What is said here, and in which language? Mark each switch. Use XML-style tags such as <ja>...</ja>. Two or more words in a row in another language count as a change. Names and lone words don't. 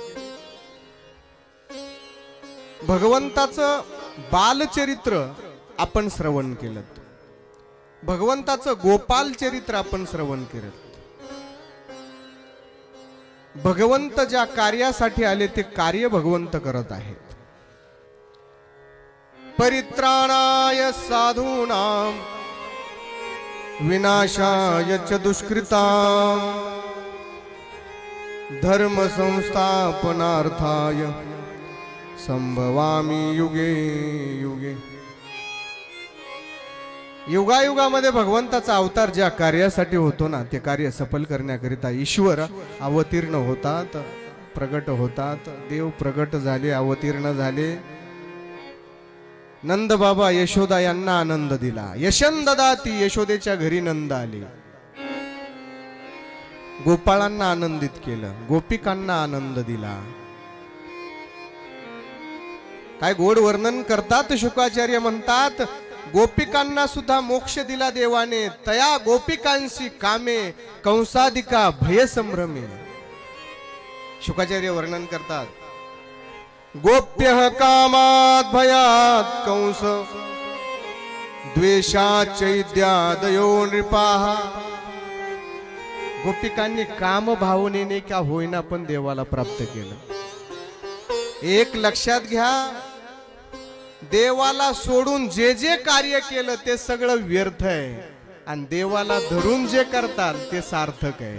<mr>भगवंताचं बालचरित्र आपण श्रवण केलं. भगवंताचं गोपाल चरित्र आपण श्रवण केलं. भगवंत ज्या कार्यासाठी आले ते कार्य भगवंत करत आहेत.</mr> <sa>परित्राणाय साधूनां विनाशाय च दुष्कृतां धर्म संस्थापनार्थाय संभवामि युगे युगे.</sa> <mr>युगायुगामध्ये भगवंताचा अवतार ज्या कार्यासाठी होतो ना, ते कार्य सफल करण्याकरिता ईश्वर अवतीर्ण होतात, प्रगट होतात. देव प्रगट झाले, अवतीर्ण झाले. नंद बाबा यशोदा यांना आनंद दिला. यशंददाती, यशोदेच्या घरी नंद आले. गोपाळांना आनंदित केलं, गोपिकांना आनंद दिला. काय गोड वर्णन करतात शुकाचार्य, म्हणतात गोपिकांना सुद्धा मोक्ष दिला देवाने. तया गोपिकांशी कामे कंसादिका भय संभ्रमे. शुकाचार्य वर्णन करतात,</mr> <sa>गोप्य कामात भयात कंस द्वेषात चैद्यादयो नृपाः.</sa> <mr>गोपिकांनी काम भावनेने का होईना पण देवाला प्राप्त केलं. एक लक्षात घ्या, देवाला सोडून जे जे कार्य केलं ते सगळं व्यर्थ आहे, आणि देवाला धरून जे करतात ते सार्थक आहे.</mr>